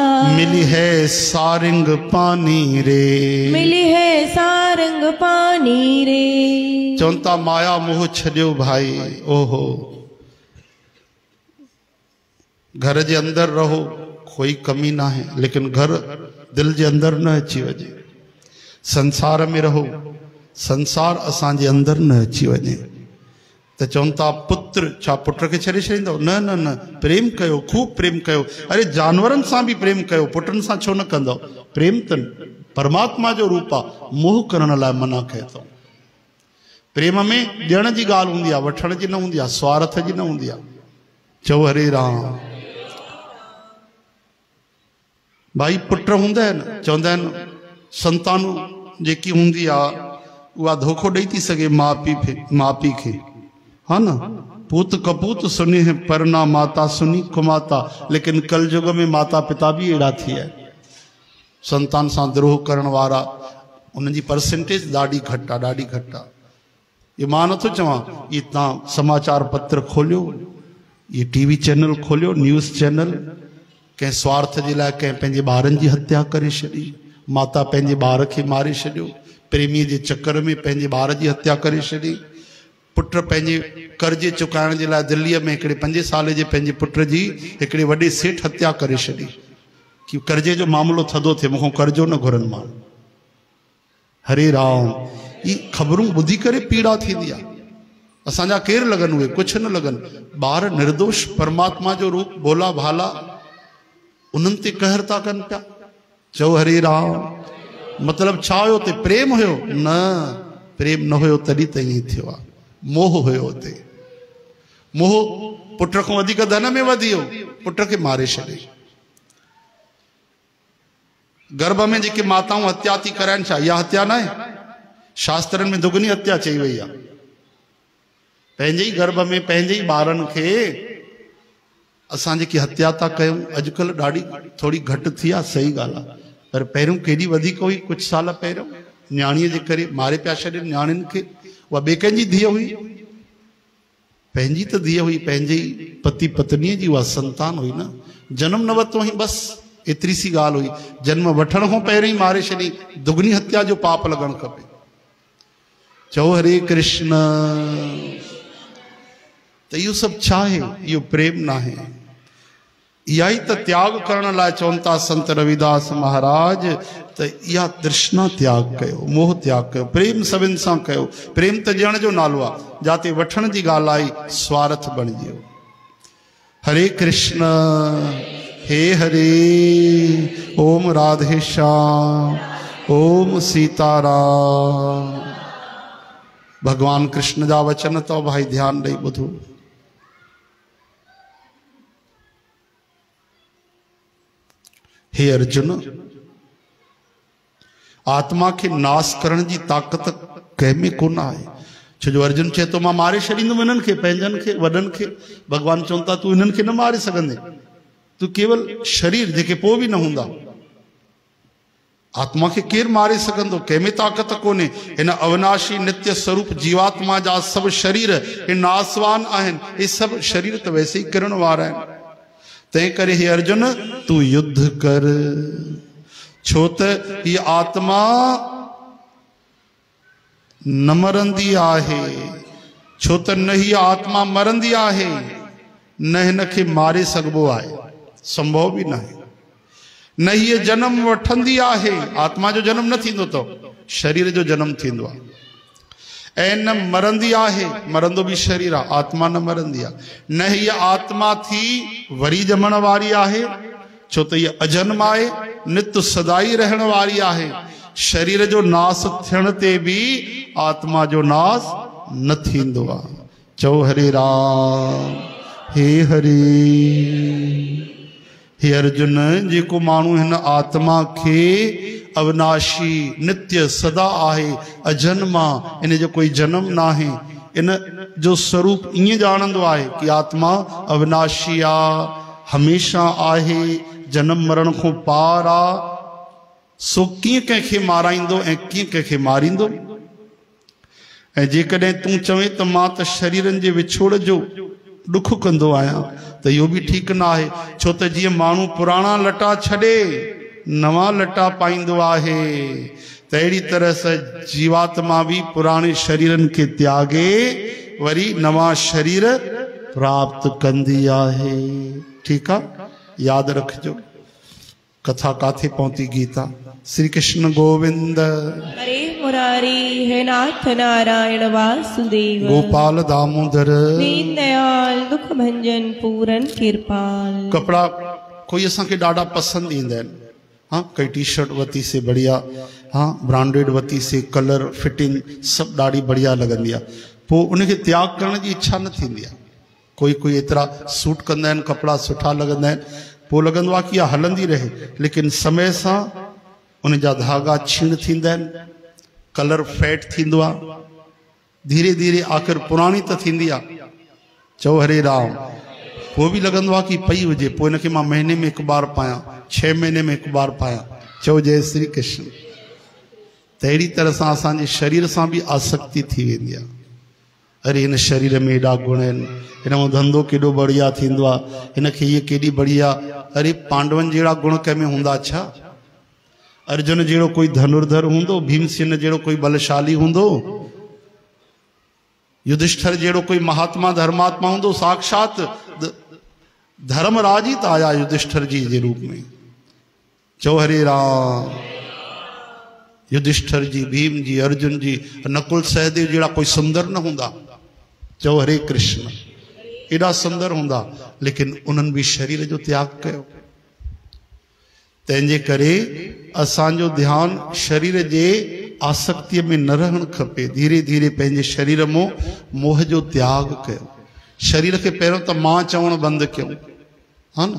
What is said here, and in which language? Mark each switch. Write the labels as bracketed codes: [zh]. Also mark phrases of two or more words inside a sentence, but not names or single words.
[hi] मिली है सारंग पानी रे, मिली है सारंग पानी रे। [sd] चवंता माया मोह छॾियो भाई, ओहो घर जे अंदर रहो, कोई कमी ना है, लेकिन घर दिल जे अंदर न अची वञे। संसार में रहो, संसार असांजे अंदर न अची वञे। त चवनि था पुत्र, छा पुट खे छॾे छॾींदव? न न न, प्रेम कयो, खूब प्रेम कयो। अरे जानवरनि सां बि प्रेम कयो, पुटनि सां छो न कंदव? प्रेम त परमात्मा जो रूप आहे, मोह करण लाइ मना कयो अथऊं। प्रेम में ॾियण जी ॻाल्हि हूंदी आहे, वठण जी न हूंदी आहे, स्वार्थ जी न हूंदी आहे। चओ हरे राम। भाई पुट हूंदा आहिनि, चवंदा आहिनि संतानूं जेकी हूंदी आहे उहा धोखो ॾेई थी सघे माउ पीउ खे, हा न। [hi] पूत कपूत सुनी है परना माता सुनी कुमाता, [sd] लेकिन कल युग में माता पिता भी अहिड़ा थी विया। संतान सां द्रोह करण वारा, उन्हनि जी परसेंटेज ॾाढी घटि आहे, ॾाढी घटि आहे। ये मां नथो चवां, ये तव्हां समाचार पत्र खोलियो, ये [en] TV channel [sd] खोलियो, [en] news channel, [sd] कंहिं स्वार्थ जे लाइ कंहिं पंहिंजे ॿारनि जी हत्या करे छॾी, माता पंहिंजे ॿार खे मारे छॾियो, प्रेमीअ जे चक्कर में पंहिंजे ॿार जी हत्या करे छॾी। पुट पंहिंजे कर्ज़े चुकाइण जे लाइ दिल्लीअ में हिकिड़े 5 साल जे पंहिंजे पुट जी हिकिड़े वॾे सेठ हत्या करे छॾी कि कर्ज़े जो मामलो थधो थिए, मूंखां कर्ज़ो न घुरनि मां। हरे राम, ई ख़बरूं ॿुधी करे पीड़ा थींदी आहे। असांजा केरु लॻनि, उहे कुझु न लॻनि। ॿार निर्दोष परमात्मा जो रूप भोला भाला, उन्हनि ते कहर था कनि पिया। चओ हरे राम। मतिलबु छा हुयो? ते प्रेम हुयो? न, प्रेम न हुयो, तॾहिं त ईअं थियो आहे। मोह हुयो हुते। मोह पुट खां वधीक धन में वधी वियो, पुट खे मारे छॾे। गर्भ में जेके माताऊं हत्या थी कराइनि, छा इहा हत्या न आहे? शास्त्रनि में दुगनी हत्या चई वई आहे। पंहिंजे ई गर्भ में पंहिंजे ई ॿारनि खे असां जेकी हत्या था कयूं, अॼुकल्ह ॾाढी थोरी घटि थी आहे, सही ॻाल्हि आहे। पर पहिरियों केॾी वधीक हुई। कुझु साल पहिरियों न्याणीअ जे करे मारे पिया छॾनि न्याणियुनि खे। उहा ॿिए कंहिंजी धीअ हुई? पंहिंजी त धीअ हुई, पंहिंजे ई पति पत्नीअ जी उहा संतान हुई न। जनम न वरितो हुई, बसि एतिरी सी ॻाल्हि हुई। जन्म वठण खां पहिरियों ई मारे छॾी। दुगनी हत्या जो पाप लॻणु खपे। चओ हरे कृष्ण। त इहो सभु छा आहे? इहो प्रेम न आहे। इहा ई त त्याग करण लाइ चवनि था संत रविदास महाराज, त इहा तृष्णा त्याग कयो, मोह त्याग कयो, प्रेम सभिनि सां कयो। प्रेम त ॾियण जो नालो आहे। जाते वठण जी ॻाल्हि आई, स्वार्थ बणिजी वियो। हरे कृष्ण। हे हरे। ओम राधे श्याम। ओम सीताराम। भगवान कृष्ण जा वचन तो भाई ध्यान ॾेई ॿुधो। हे अर्जुन, आत्मा के नाश करण जी ताक़त कंहिंमें कोन आहे। छो जो अर्जुन चए तो मां मारे छॾींदुमि इन्हनि खे, पंहिंजनि खे, वॾनि खे। भगवान चवनि था तूं इन्हनि खे न मारे सघंदे, तूं केवल शरीर जेके पोइ बि न हूंदा। आत्मा के केर मारे सघंदो? कंहिंमें ताक़त कोन्हे। हिन अविनाशी नित्य स्वरूप जीवात्मा जा सभु शरीर हे नासवान आहिनि। हे सभु शरीर त वैसे ई किरण वारा आहिनि। तंहिं करे हे अर्जुन, तू युद्ध कर। छो त ही आत्मा न मरंदी आहे। छो त न ही आत्मा मरंदी आहे, न हिन खे मारे सघिबो आहे, संभव बि न आहे। न हीअ जन्म वठंदी आहे। आत्मा जो जन्म न थींदो अथव, शरीर जो जन्म थींदो आहे। ऐं न मरंदी आहे, मरंदो बि शरीर आहे, आत्मा न मरंदी आहे। न हीअ आत्मा थी वरी ॼमण वारी आहे, छो त हीअ अजन्म आहे, नित्य सदाई रहण वारी आहे। शरीर जो नाश थियण ते बि आत्मा जो नाश न थींदो आहे। चओ हरे राम। हे हरे। हे अर्जुन, जेको माण्हू हिन आत्मा खे अविनाशी नित्य सदा आहे, अजन्मा, इन जो कोई जन्म न आहे, इन जो स्वरूप ईअं ॼाणंदो आहे कि आत्मा अविनाशी आहे, हमेशा आहे, जन्म मरण खां पार आहे, सो कीअं कंहिंखे माराईंदो ऐं कीअं कंहिंखे मारींदो। ऐं जेकॾहिं तूं चवे त मां त शरीरनि जे विछोड़ जो ॾुख कंदो आहियां, त इहो बि ठीकु न आहे। छो त जीअं माण्हू पुराणा लटा छॾे नवां लटा पाईंदो आहे, त अहिड़ी तरह सां जीवात्मा बि पुराणे शरीरनि खे त्यागे वरी नवां शरीर प्राप्त कंदी आहे। ठीकु आहे, यादि रखिजो। कथा काथे पहुती? गीता। श्री कृष्ण गोविंद। हरे मुरारी, हे नाथ नारायण वासुदेव। गोपाल दामोदर। दीन दयाल दुख भंजन पूरन कृपाल। कपड़ा कोई असांखे ॾाढा पसंदि ईंदा आहिनि। हाँ, कई [en] T-shirt [sd] वती से बढ़िया, हाँ ब्रांडेड वती से, [en] colour fitting [sd] सभु ॾाढी बढ़िया लॻंदी आहे। पोइ उनखे त्याग करण जी इच्छा न थींदी आहे। कोई एतिरा सूट कंदा आहिनि, कपिड़ा सुठा लॻंदा आहिनि, पोइ लॻंदो आहे कि इहा हलंदी रहे, लेकिन समय सां उन जा धागा छीण थींदा आहिनि, [en] colour fade [sd] थींदो आहे, धीरे धीरे आख़िर पुराणी त थींदी आहे। चओ हरे राम। पोइ बि लॻंदो आहे कि पई हुजे, पोइ हिनखे मां महीने में हिकु बार पायां, 6 महीने में हिकु बार पायां। चओ जय श्री कृष्ण। त अहिड़ी तरह सां असांजे शरीर सां बि आसक्ति थी वेंदी आहे। अरे हिन शरीर में एॾा गुण आहिनि, हिन जो धंधो केॾो बढ़िया थींदो आहे, हिनखे हीअ केॾी बढ़िया। अरे पांडवनि जहिड़ा गुण कंहिंमें हूंदा छा? अर्जुन जहिड़ो कोई धनुर्धर हूंदो, भीमसेन जहिड़ो कोई बलशाली हूंदो, युधिष्ठिर जहिड़ो कोई महात्मा धर्मात्मा हूंदो। साक्षात धर्मराज ही त आया युधिष्ठिर जी जे रूप में। चो हरे राम। युधिष्ठिर जी, भीम जी, अर्जुन जी, नकुल सहदेव जहिड़ा कोई सुंदर न हूंदा। चो हरे कृष्ण। एॾा सुंदर हूंदा, लेकिन उन्हनि भी शरीर जो त्याग कयो। तंहिंजे करे असांजो ध्यानु शरीर जे आसक्तिअ में न रहणु खपे। धीरे धीरे पंहिंजे शरीर मों मोह जो त्याग कयो। शरीर खे पहिरियों त मां चवणु बंदि कयूं, हा न।